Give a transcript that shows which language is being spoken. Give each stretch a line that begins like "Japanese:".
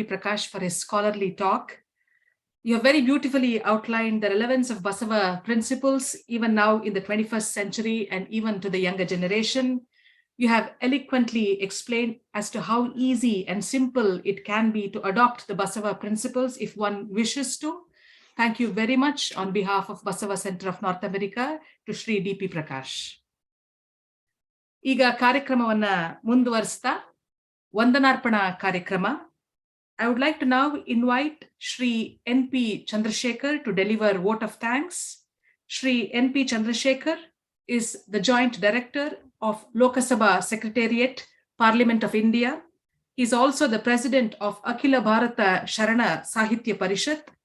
English: Prakash for his scholarly talk. You have very beautifully outlined the relevance of Basava principles even now in the 21st century and even to the younger generation. You have eloquently explained as to how easy and simple it can be to adopt the Basava principles if one wishes to. Thank you very much on behalf of Basava Center of North America to Shri D.P. Prakash.
Kannada: ಈಗ ಕಾರ್ಯಕ್ರಮವನ್ನ ಮುಂದುವರಿಸ್ತಾ ವಂದನಾರ್ಪಣಾ ಕಾರ್ಯಕ್ರಮ.
English: I would like to now invite Shri N.P. Chandrasekhar to deliver vote of thanks. Shri N.P. Chandrasekhar is the Joint Director of Lok Sabha Secretariat, Parliament of India. He is also the President of Akhila Bharata Sharana Sahitya Parishat.